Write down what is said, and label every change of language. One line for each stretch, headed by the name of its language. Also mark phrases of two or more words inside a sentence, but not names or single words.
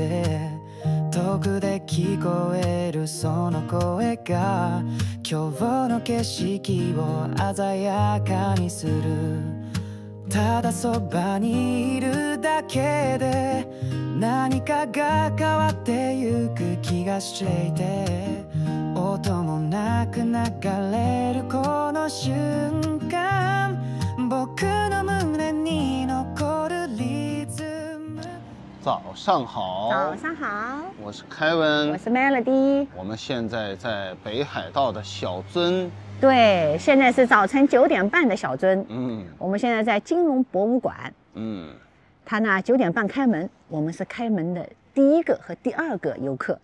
Japanese: で遠くで聞こえるその声が今日の景色を鮮やかにするただそばにいるだけで何かが変わってゆく気がしていて音もなく流れるこの瞬間僕の胸に残るリズム。
Chinese: 早上好，早上好，我是凯文，我是 Melody。我们现在在北海道的小樽。对，现在是早晨9点半的小樽。我们现在在金融博物馆。它呢9点半开门，我们是开门的第一个和第二个游客。